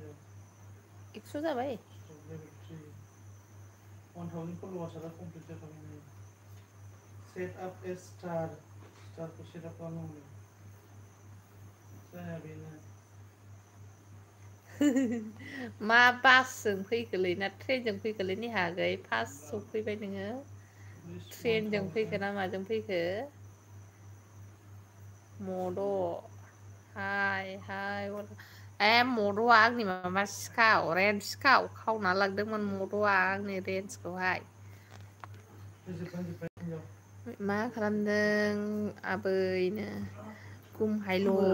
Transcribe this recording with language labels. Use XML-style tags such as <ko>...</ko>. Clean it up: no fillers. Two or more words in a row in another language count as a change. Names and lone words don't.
<brx>100 जाबाय लेभेल 3 1000 फलोवार्सआ कमप्लिट जाखाबाय नै</brx> <en>set up</en> <brx>ए स्टारखौ</brx> <en>set up</en> <brx>खालामनांगौ जाया बेनो मा बासजों फैखोलै ना ट्रेनजों फैखोलै निहागै फार्स्ट सफैबाय नोङो ट्रेनजों फैखो ना माजों फैखो मद' हाय मद'आ आंनि माबा सिखाव रेन्ज सिखाव खावना लांदोंमोन मद'आ आंनि रेन्जखौहाय मा खालामदों आबैनो गुमहायल'</brx>